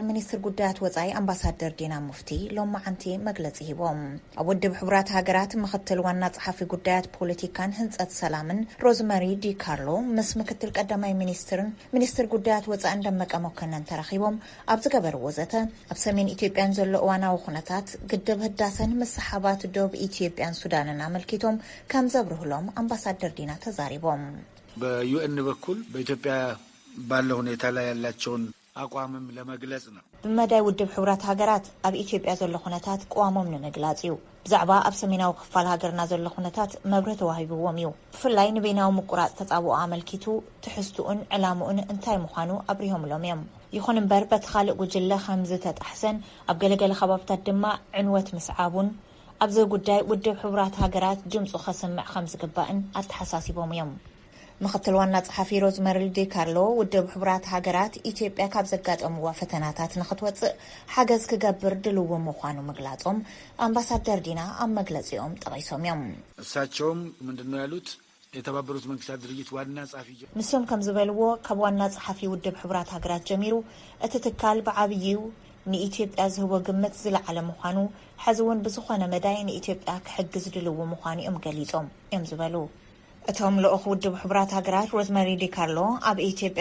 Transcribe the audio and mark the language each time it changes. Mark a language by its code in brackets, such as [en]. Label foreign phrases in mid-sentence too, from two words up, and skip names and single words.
[ti] ሚኒስትር ጉዳያት ወጻኢ ኣምባሳደር ዲና ሙፍቲ ሎም መዓንቲ መግለጺ ሂቦም። ኣብ ውድብ ሕቡራት ሃገራት ምክትል ዋና ጸሓፊ ጉዳያት ፖለቲካን ህንጸት ሰላምን ሮዝመሪ ዲ ካርሎ ምስ ምክትል ቀዳማይ ሚኒስትር ጉዳያት ወጻኢ ደመቀ መኮነን ተራኺቦም ኣብ ዝገበርዎ ዘተ ኣብ ሰሜን ኢትዮጵያን ዘሎ እዋናዊ ኩነታት ግድብ ህዳሰን ምስ ሰሓባት ዶብ ኢትዮጵያን ሱዳንን ኣመልኪቶም ዘብርህሎም አምባሳደር ዲና ተዛሪቦም [am] በዩኤን በኩል በኢትዮጵያ ባለው ሁኔታ ላይ ያላቸውን አቋምም ለመግለጽ ነው። [ti] በመዳይ ውድብ ሕቡራት ሃገራት ኣብ ኢትዮጵያ ዘሎ ኩነታት ቋሞም ንምግላጽ እዩ። ብዛዕባ ኣብ ሰሜናዊ ክፋል ሃገርና ዘሎ ኩነታት መብረህቲ ተዋሂብዎም እዩ። ብፍላይ ንቤናዊ ምቁራጽ ተጻብኦ አመልኪቱ ትሕዝቱን ዕላሙን እንታይ ምዃኑ አብሪሆምሎም እዮም። ይኹን እምበር በቲ ካልእ ጉጅለ ከምዚ ተጣሕሰን ኣብ ገለገለ ከባብታት ድማ ዕንወት ምስዓቡን ኣብዚ ጉዳይ ውድብ ሕቡራት ሃገራት ድምፁ ከስምዕ ከም ዝግባእን ኣተሓሳሲቦም እዮም። ምክትል ዋና ጸሓፊ ሮዝመሪ ዲ ካርሎ ውድብ ሕቡራት ሃገራት ኢትዮጵያ ካብ ዘጋጠምዋ ፈተናታት ንኽትወፅእ ሓገዝ ክገብር ድልው ምዃኑ ምግላጾም ኣምባሳደር ዲና ኣብ መግለጺኦም ጠቒሶም እዮም። [am] እሳቸውም ምንድነው ያሉት? የተባበሩት መንግስታት ድርጅት ዋና ጸሓፊ [ti] ንሶም ከም ዝበልዎ ካብ ዋና ጸሓፊ ውድብ ሕቡራት ሃገራት ጀሚሩ እቲ ትካል ብዓብዩ ንኢትዮጵያ ዝህቦ ግምት ዝለዓለ ምዃኑ ሕዝውን ብዝኾነ መዳይ ንኢትዮጵያ ክሕግዝ ድልው ምዃኑ እዮም ገሊጾም እዮም ዝበሉ። እቶም ልኡኽ ውድብ ሕቡራት ሃገራት ሮዝመሪ ዲ ካርሎ ኣብ ኢትዮጵያ